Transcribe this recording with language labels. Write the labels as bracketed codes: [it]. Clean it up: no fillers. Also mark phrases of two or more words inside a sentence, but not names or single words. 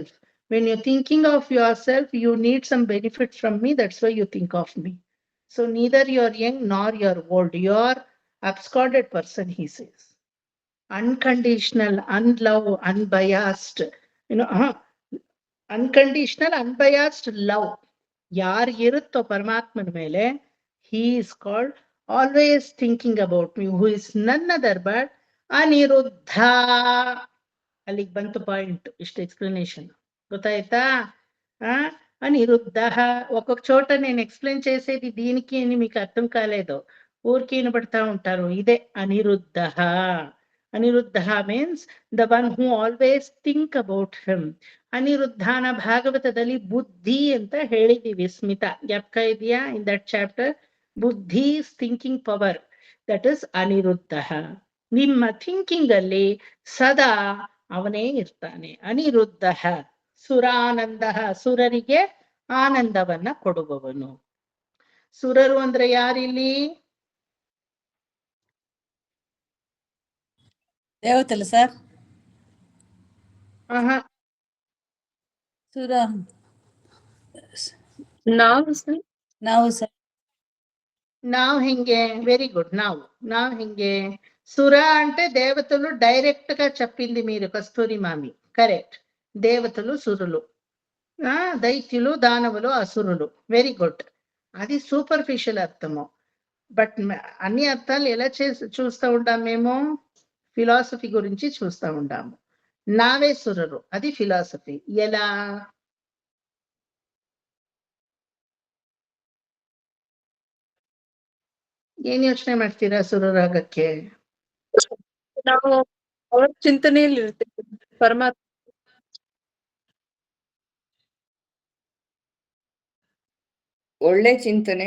[en] When you're thinking of yourself, you need some benefit from me. That's why you think of me. So neither you're young nor you're old. You're absconded person, he says. Unconditional, unloved, unbiased. Unconditional, unbiased love. [kn] ಯಾರ್ ಇರುತ್ತೋ ಪರಮಾತ್ಮನ ಮೇಲೆ, [en] he is called always thinking about me, who is none other but ಅನಿರುದ್ಧ. [kn] ಅಲ್ಲಿಗೆ ಬಂತು ಪಾಯಿಂಟ್. ಇಷ್ಟು ಎಕ್ಸ್ಪ್ಲನೇಷನ್ ಗೊತ್ತಾಯ್ತಾ? [te] అనిరుద్ధ. ఒక్కొక్క చోట నేను ఎక్స్ప్లెయిన్ చేసేది దీనికి మీకు అర్థం కాలేదు, ఊరికి వినబడతా ఉంటారు. ఇదే అనిరుద్ధ. [en] అనిరుద్ధ means the one who always think about him. [kn] ಅನಿರುದ್ಧನ ಭಾಗವತದಲ್ಲಿ ಬುದ್ಧಿ ಅಂತ ಹೇಳಿದೀವಿ. ಸ್ಮಿತಾ ಜ್ಞಾಪಕ ಇದೆಯಾ? [en] In that chapter ಬುದ್ಧಿ is thinking power, that is ಅನಿರುದ್ಧ. [kn] ನಿಮ್ಮ ಥಿಂಕಿಂಗ್ ಅಲ್ಲಿ ಸದಾ ಅವನೇ ಇರ್ತಾನೆ. ಅನಿರುದ್ಧ ಸುರಾನಂದ, ಸುರರಿಗೆ ಆನಂದವನ್ನ ಕೊಡುವವನು. ಸುರರು ಅಂದ್ರೆ ಯಾರಿಲ್ಲಿ? ದೇವತೆಲ್ಲ ಸರ್ ಆಹಾ, ಸುರ ನಾವು ಸರ್ ನಾವು ಸರ್ ನಾವ್ ಹಿಂಗೆ [en] very good [kn] ನಾವ್ ಹಿಂಗೆ [te] సుర అంటే దేవతలు డైరెక్ట్ గా చెప్పింది మీరు కస్తూరి మామి కరెక్ట్ దేవతలు సురులు దైత్యులు దానవులు అసురులు [en] very good [te] అది సూపర్ఫిషియల్ అర్థము బట్ అన్ని అర్థాలు ఎలా చూస్తూ ఉంటాం మేము ఫిలాసఫీ గురించి చూస్తూ ఉంటాము నావే సురరు అది ఫిలాసఫీ ఎలా [kn] ಏನ್ ಯೋಚನೆ ಮಾಡ್ತೀರಾ ಸುರರಾಗಕ್ಕೆ ನಾವು ಅವರ ಚಿಂತನೆಯಲ್ಲಿ ಇರ್ತೇವೆ ಪರಮಾತ್ಮ ಒಳ್ಳೆ ಚಿಂತನೆ.